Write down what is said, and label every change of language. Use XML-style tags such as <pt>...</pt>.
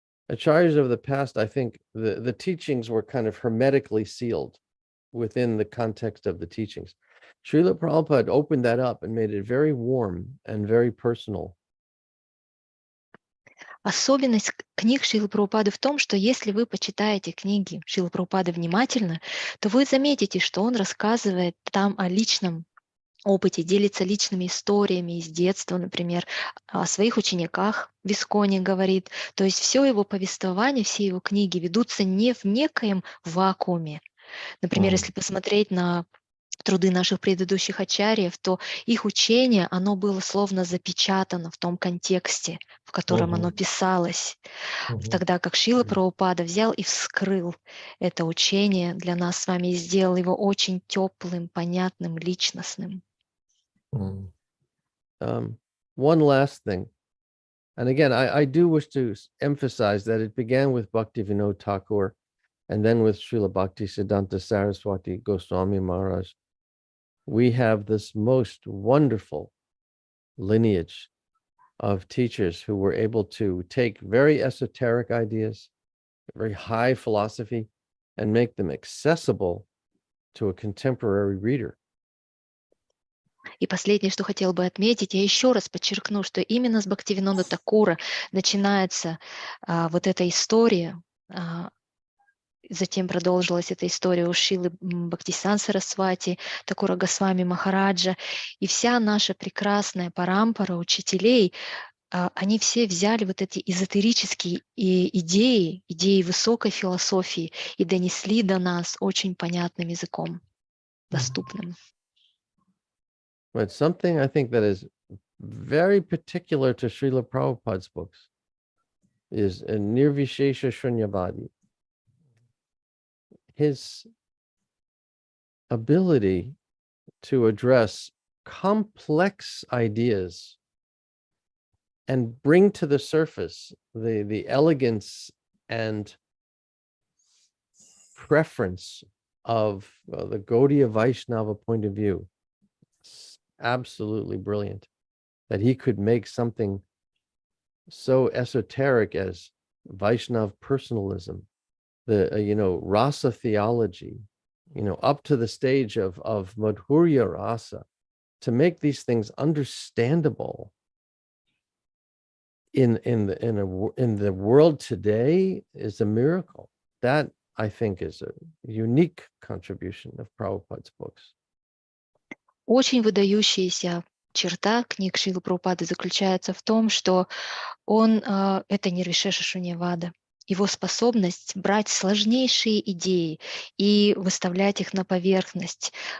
<en>Acharyas of the past, I think the teachings were kind of hermetically sealed within the context of the teachings. Srila Prabhupada opened that up and made it very warm and very personal.</en> <ru>Особенность книг Шрилы Прабхупады в том, что если вы почитаете книги Шрилы Прабхупады внимательно, то вы заметите, что он рассказывает там о личном опыте, делится личными историями из детства, например, о своих учениках в ISKCON говорит. То есть все его повествование, все его книги ведутся не в некоем вакууме. Например, если посмотреть на труды наших предыдущих ачарьев, то их учение, оно было словно запечатано в том контексте, в котором оно писалось. Тогда как Шрила Прабхупада взял и вскрыл это учение для нас с вами и сделал его очень теплым, понятным, личностным.</ru> <en>One last thing. And again, I do wish to emphasize that it began with Bhaktivinoda Thakur and then with Srila Bhaktisiddhanta Saraswati Goswami Maharaj. We have this most wonderful lineage of teachers who were able to take very esoteric ideas, very high philosophy, and make them accessible to a contemporary reader.</en> <ru>И последнее, что хотела бы отметить, я еще раз подчеркну, что именно с Бхактивинода Такура начинается вот эта история. Затем продолжилась эта история у Шрилы Бхактисиддханты Сарасвати, Такура Госвами Махараджа. И вся наша прекрасная парампара учителей, они все взяли вот эти эзотерические идеи высокой философии и донесли до нас очень понятным языком, доступным.</ru> <en>But something I think that is very particular to Srila Prabhupada's books is Nirvishesha Shunyavadi. His ability to address complex ideas and bring to the surface the elegance and preference of the Gaudiya Vaishnava point of view. It's absolutely brilliant that he could make something so esoteric as Vaishnav personalism, the rasa theology, up to the stage of Madhurya rasa, to make these things understandable in the world today is a miracle. That, I think, is a unique contribution of Prabhupada's books.</en> <ru>Очень выдающаяся черта книг Шрилы Прабхупады заключается в том, что он, это Нирвишеша Шуньявада, его способность брать сложнейшие идеи и выставлять их на поверхность.</ru>